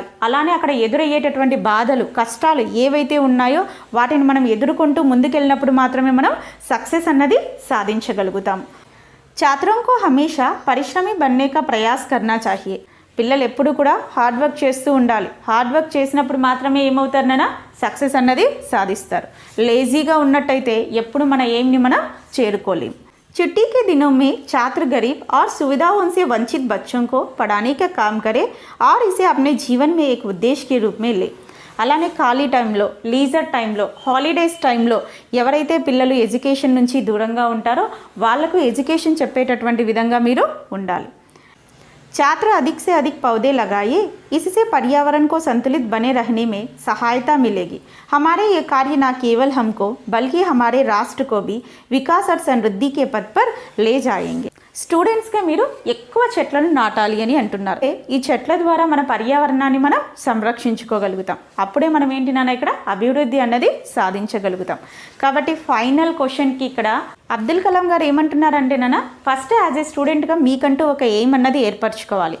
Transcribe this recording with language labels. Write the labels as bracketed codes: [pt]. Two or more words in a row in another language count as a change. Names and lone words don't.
[te] అలానే అక్కడ ఎదురయ్యేటటువంటి బాధలు, కష్టాలు ఏవైతే ఉన్నాయో వాటిని మనం ఎదుర్కొంటూ ముందుకెళ్ళినప్పుడు మాత్రమే మనం సక్సెస్ అన్నది సాధించగలుగుతాం. [hi] छात्रों को हमेशा परिश्रमी बनने का प्रयास करना चाहिए. [te] పిల్లలు ఎప్పుడు కూడా [en] hard work [te] చేస్తూ ఉండాలి. [en] hard work [te] చేసినప్పుడు మాత్రమే ఏమవుతారనైనా సక్సెస్ అన్నది సాధిస్తారు. లేజీగా ఉన్నట్టయితే ఎప్పుడు మన ఎయిమ్ని మనం చేరుకోలేం. [hi] छुट्टी के दिनों में छात्र गरीब और सुविधाओं से वंचित बच्चों को पढ़ाने का काम करे और इसे अपने जीवन में एक उद्देश्य के रूप में ले. [te] అలానే ఖాళీ టైంలో, లీజర్ టైంలో, హాలిడేస్ టైంలో ఎవరైతే పిల్లలు ఎడ్యుకేషన్ నుంచి దూరంగా ఉంటారో వాళ్లకు ఎడ్యుకేషన్ చెప్పేటటువంటి విధంగా మీరు ఉండాలి. [hi] छात्र अधिक से अधिक पौधे लगाइए, इससे पर्यावरण को संतुलित बने रहने में सहायता मिलेगी. हमारे ये कार्य न केवल हमको बल्कि हमारे राष्ट्र को भी विकास और समृद्धि के पथ पर ले जाएंगे. [te] స్టూడెంట్స్గా మీరు ఎక్కువ చెట్లను నాటాలి అని అంటున్నారు. ఈ చెట్ల ద్వారా మన పర్యావరణాన్ని మనం సంరక్షించుకోగలుగుతాం. అప్పుడే మనం ఏంటి నాన్న ఇక్కడ అభివృద్ధి అన్నది సాధించగలుగుతాం. కాబట్టి [en] final question [te] ఇక్కడ అబ్దుల్ కలాం గారు ఏమంటున్నారంటే నాన్న, [en] first as a student [te] మీకంటూ ఒక ఎయిమ్ అన్నది ఏర్పరచుకోవాలి.